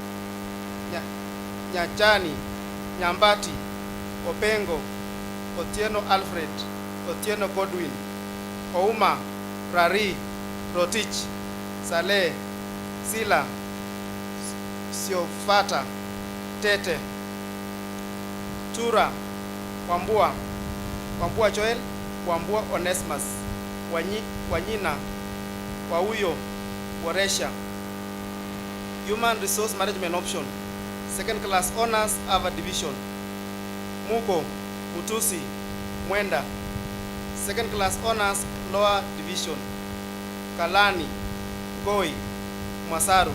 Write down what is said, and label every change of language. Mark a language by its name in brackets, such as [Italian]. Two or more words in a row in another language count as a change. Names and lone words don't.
[English] Nyachani, Nyambati, Opengo, Otieno Alfred, Otieno Godwin, Ouma, Rari, Rotich, Saleh, Sila, Siofata, Tete, Tura, Wambua, Wambua Joel, Wambua Onesmus, Wanyina, Wauyo, Waresha. Human Resource Management Option, Second Class Honors Ava Division, Muko, Utusi, Mwenda. Second Class Honors Lower Division, Kalani, Goi, Masaru.